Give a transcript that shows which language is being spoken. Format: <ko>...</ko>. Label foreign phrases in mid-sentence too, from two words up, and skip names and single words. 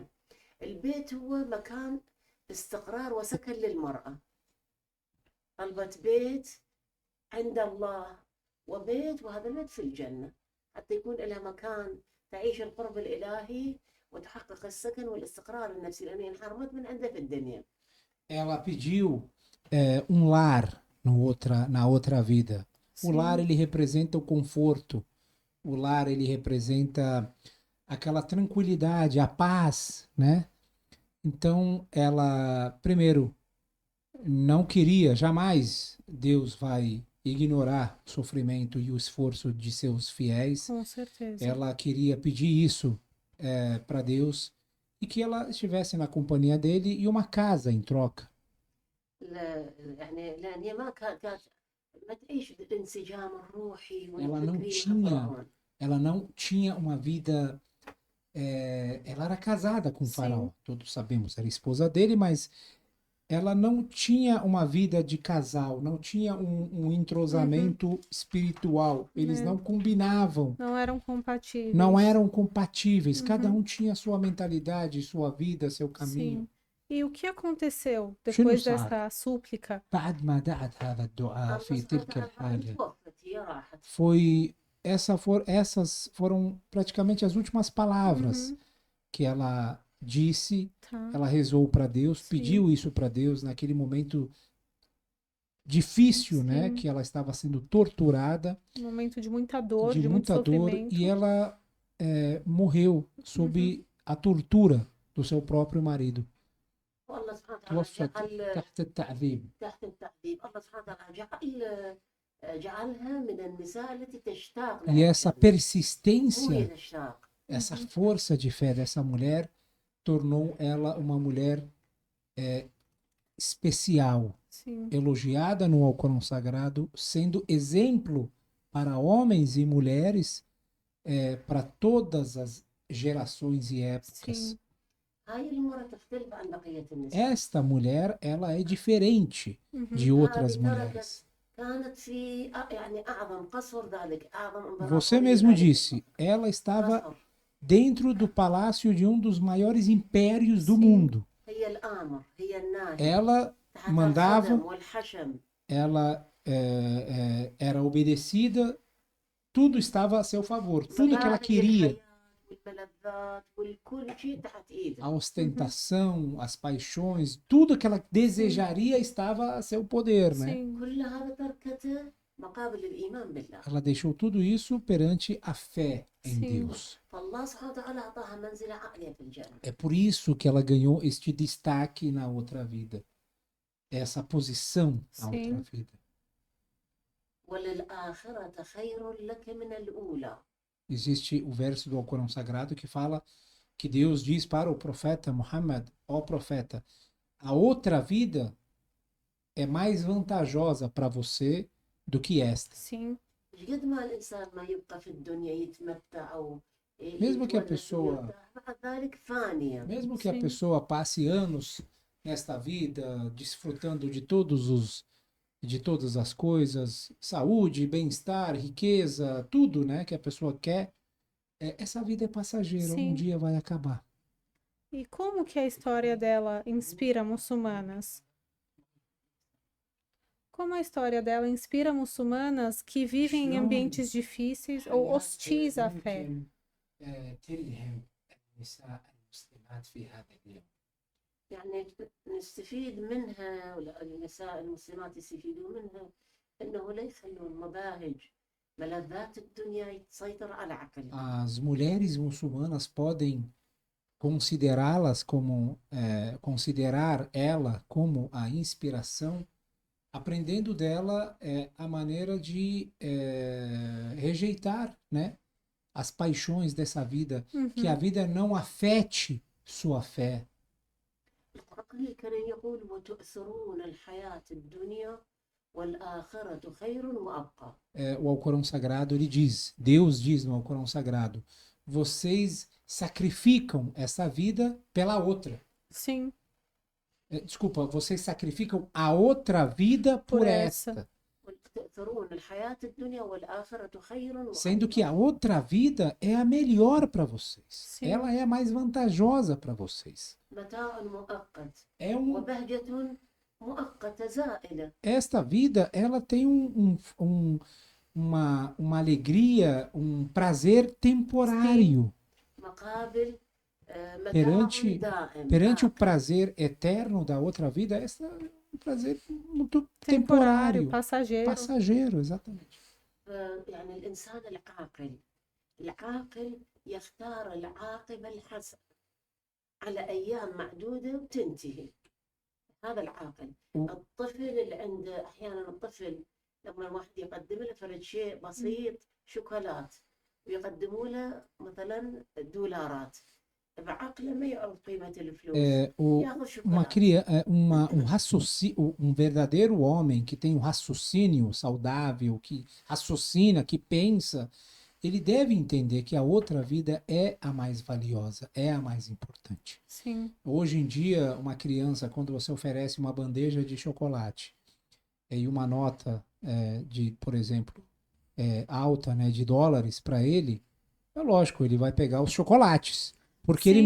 <ar>البيت هو مكان استقرار وسكن للمرأة. طلبت بيت عند الله وبيت، وهذا البيت في الجنة حتى يكون لها مكان تعيش القرب الإلهي وتحقق السكن والاستقرار النفسي، لأنها انحرمت من عنده في الدنيا.</ar> <pt>Ela pediu lar na outra vida. O lar, ele representa o conforto. O lar, ele representa aquela tranquilidade, a paz, né? Então, ela, primeiro, não queria, jamais Deus vai ignorar o sofrimento e o esforço de seus fiéis. Com certeza. Ela queria pedir isso para Deus e que ela estivesse na companhia dele e uma casa em troca.</pt> <ar>يعني لأن هي ما كانت ما تعيش الانسجام الروحي والفكري.</ar> <pt>Ela não tinha uma vida. Ela era casada com o faraó, todos sabemos, era esposa dele, mas ela não tinha uma vida de casal, não tinha um entrosamento espiritual. Eles não combinavam. Não eram compatíveis. Não eram compatíveis. Cada um tinha sua mentalidade, sua vida, seu caminho. Sim. E o que aconteceu depois dessa súplica?</pt> <ar>بعد ما دعت هذا الدعاء في تلك الحالة</ar> <pt>essas foram praticamente as últimas palavras que ela disse. Ela rezou para Deus, pediu isso para Deus naquele momento difícil, né, que ela estava sendo torturada, um momento de muita dor, de muito muita dor, sofrimento. e ela morreu sob a tortura do seu próprio marido.</pt> <ar>والله سبحانه توفت وتعالى تحت التعذيب. تحت التعذيب. الله سبحانه وتعالى جعل جعلها من النساء التي تشتاق</ar> <pt>E essa</pt> <ar>لها.</ar> <pt>persistência,</pt> <ar>هي تشتاق.</ar> <pt>essa força de fé dessa mulher tornou ela uma mulher especial, Sim. elogiada no Alcorão Sagrado, sendo exemplo para homens e mulheres, para todas as gerações e épocas. Sim.</pt> <ar>هاي المرأة تختلف عن بقية النساء.</ar> <pt>Esta mulher, ela é diferente de Uhum. outras</pt> <ar>هذه</ar> <pt>mulheres.</pt> <ar>كانت في يعني أعظم قصر ذلك، أعظم</ar> <pt>Você</pt> <ar>إمبراطورية</ar> <pt>mesmo</pt> <ar>ذلك</ar> <pt>disse,</pt> <ar>القصر.</ar> <pt>ela estava</pt> <ar>قصر.</ar> <pt>dentro do palácio de um dos maiores impérios do Sim. mundo.</pt> <ar>هي الآمر، هي الناهي،</ar> <pt>Ela</pt> <ar>تحت</ar> <pt>mandava,</pt> <ar>الخدم والحشم.</ar> <pt>ela era obedecida, tudo estava a seu favor, tudo que ela</pt> <ar>مباهج</ar> <pt>queria,</pt> <ar>الحياة والملذات والكل شيء تحت</ar> <pt>a</pt> <ar>إيده.</ar> <pt>ostentação, as paixões, tudo que ela desejaria estava a seu poder, né? Sim.</pt> <ar>كل هذا تركته مقابل الإيمان بالله.</ar> <pt>Ela deixou tudo isso perante a fé em Sim. Deus.</pt> <ar>فالله سبحانه وتعالى أعطاها منزلة عالية في الجنة.</ar> <pt>É por isso que ela ganhou este destaque na outra vida, essa posição na outra Sim. vida.</pt> <ar>وللآخرة خير لك من الأولى.</ar> <pt>Existe o verso do Alcorão Sagrado que fala que Deus diz para o profeta Muhammad, ó profeta, a outra vida é mais vantajosa para você do que esta. Sim.</pt> <ar>قد ما الإنسان ما يبقى في الدنيا يتمتع أو</ar> <pt>Mesmo que a</pt> <ar>يتونس</ar> <pt>pessoa,</pt> <ar>ويرتاح، بعد ذلك فانية.</ar> <pt>mesmo que a Sim. pessoa passe anos nesta vida desfrutando de todas as coisas, saúde, bem-estar, riqueza, tudo, né, que a pessoa quer, essa vida é passageira, um Sim. dia vai acabar. E como que a história dela inspira muçulmanas? Como a história dela inspira muçulmanas que vivem em ambientes difíceis ou hostis à fé?</pt> <ar>يعني نستفيد منها، ولا النساء المسلمات يستفيدون منها، انه لا يخلون مباهج ملذات الدنيا تسيطر على عقلها.</ar> <pt>As mulheres muçulmanas podem considerá-las como considerar ela como a inspiração, aprendendo dela a maneira de rejeitar, né, as paixões dessa vida, que a Uhum. vida não afete sua fé.</pt> <ar>القرآن الكريم يقول وتؤثرون الحياة الدنيا والآخرة خير وأبقى.</ar> <pt>O Alcorão Sagrado, ele diz, Deus diz no Alcorão Sagrado, vocês sacrificam essa vida pela outra. Sim. Desculpa, vocês sacrificam a outra vida por esta.</pt> <ar>وتؤثرون الحياة الدنيا والآخرة خير</ar> <pt>Sendo</pt> <ar>وأبقى.</ar> <pt>que a outra vida é a melhor para vocês. Sim. Ela é a mais vantajosa para vocês.</pt> <ar>متاع مؤقت</ar> <pt>É</pt> <ar>وبهجة مؤقتة زائلة.</ar> <pt>esta vida, ela tem uma alegria, um prazer temporário</pt> <ar>مقابل متاع</ar> <pt>perante</pt> <ar>دائم.</ar> <pt>o prazer eterno da outra vida. Essa é um prazer muito Temporário, temporário, passageiro. passageiro, exatamente.</pt> <ar>يعني الإنسان العاقل يختار العاقبة الحسنة على أيام معدودة وتنتهي. هذا العاقل. الطفل اللي عنده أحيانا الطفل لما الواحد يقدم له فرد شيء بسيط شوكولات ويقدموا له مثلا دولارات، بعقله ما يعرف قيمة الفلوس، ياخذ شوكولات.</ar> <pt>Um verdadeiro homem que tem um raciocínio saudável, que raciocina, que pensa, ele deve entender que a outra vida é a mais valiosa, é a mais importante. Sim. Hoje em dia, uma criança, quando você oferece uma bandeja de chocolate e uma nota de, por exemplo, alta, né, de dólares para ele, é lógico, ele vai pegar os chocolates, porque ele</pt>